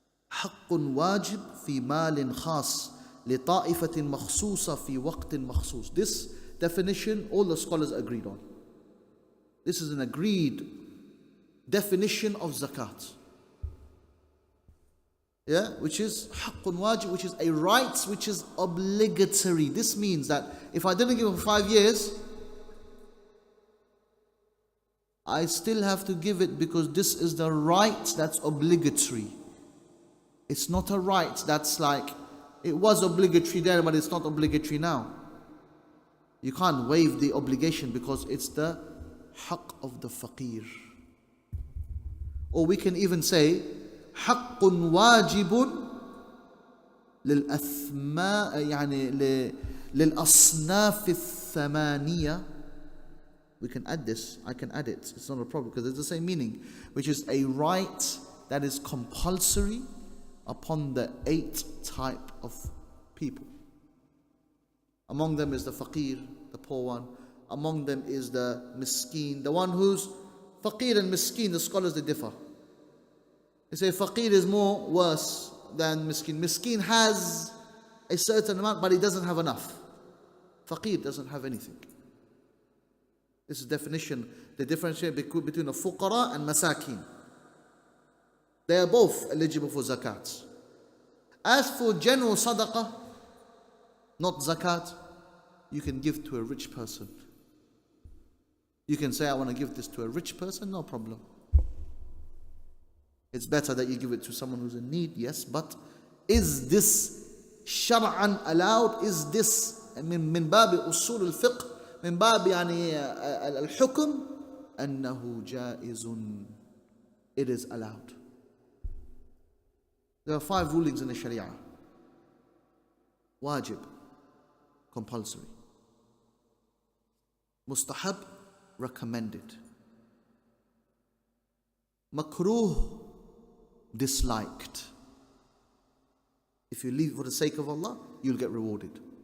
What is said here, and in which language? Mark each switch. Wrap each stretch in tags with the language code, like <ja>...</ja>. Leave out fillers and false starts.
<ar>حق واجب في مال خاص لطائفة مخصوصة في وقت مخصوص.</ar> <en>This definition all the scholars agreed on. This is an agreed definition of zakat. Yeah, which is حق واجب, which is a right which is obligatory. This means that if I didn't give it for 5 years, I still have to give it because this is the right that's obligatory. It's not a right that's like, it was obligatory then, but it's not obligatory now. You can't waive the obligation because it's the haqq of the faqir. Or we can even say,</en> <ar>حق واجب للأثماء يعني للأصناف الثمانية.</ar> <en>We can add this, I can add it, it's not a problem because it's the same meaning, which is a right that is compulsory upon the 8 type of people. Among them is the faqir, the poor one. Among them is the miskeen, the one who's faqir and miskeen, the scholars they differ. They say faqir is more worse than miskeen. Miskeen has a certain amount but he doesn't have enough. Faqir doesn't have anything. This is definition, the differentiate between a fuqara and masakin. They are both eligible for zakat. As for general sadaqah, not zakat, you can give to a rich person. You can say, I want to give this to a rich person, no problem. It's better that you give it to someone who's in need, yes, but is this shar'an allowed? Is this</en> <ar>min babi usul al-fiqh? من باب يعني الحكم أنه جائز.</ar> <en>It is allowed. There are 5 rulings in the Sharia. Wajib, compulsory. Mustahab, recommended. Makruh, disliked. If you leave for the sake of Allah, you'll get rewarded.</en>